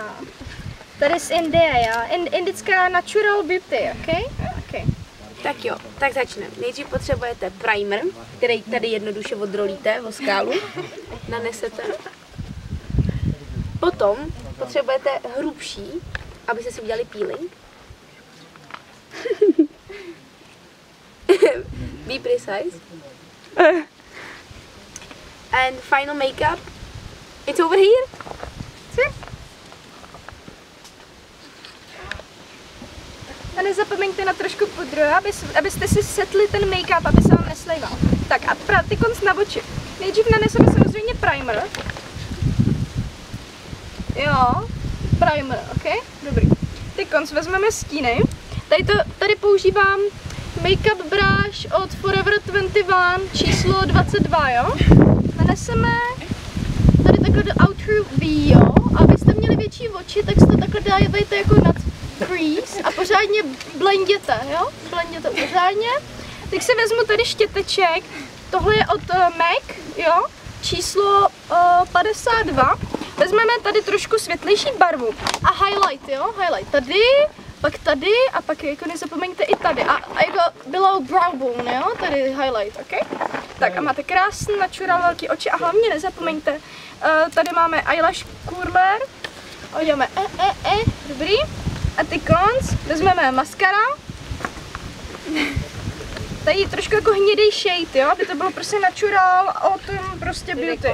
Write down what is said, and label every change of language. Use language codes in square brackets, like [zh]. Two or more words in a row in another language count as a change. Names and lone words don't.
[cs] Tady z Indie, jo? Indická [en] natural beauty, [cs] ok? Tak jo, tak začneme. Nejdřív potřebujete primer, který tady jednoduše odrolíte o skálu, nanesete. Potom potřebujete hrubší, abyste si udělali peeling. [en] Be precise. And final makeup. It's over here. [cs] A nezapomeňte na trošku pudru, abyste si setli ten make-up, aby se vám neslejval. Tak a ty konc na oči. Nejdřív naneseme samozřejmě primer. Jo, primer, ok? Dobrý. Ty konc vezmeme stíny. Tady používám [en] make-up brush [cs] od Forever 21 číslo 22, jo? Naneseme tady takhle do [en] outer V, [cs] jo? A abyste měli větší oči, tak se to takhle dávejte jako nad crease a pořádně blenděte, jo? Blenděte pořádně. Tak si vezmu tady štěteček. Tohle je od MAC, jo? Číslo 52. Vezmeme tady trošku světlejší barvu a highlight, jo? Highlight tady, pak tady a pak jako nezapomeňte i tady. A jako [en] below brow bone, [cs] jo? Tady highlight, ok? Tak a máte krásný natural velký oči a hlavně nezapomeňte, tady máme [en] eyelash curler. [cs] Uděláme dobrý. A ty konc, vezmeme maskara. Tady trošku jako hnědej shade, jo, aby to bylo prostě [en] natural, autumn [cs] prostě beauty.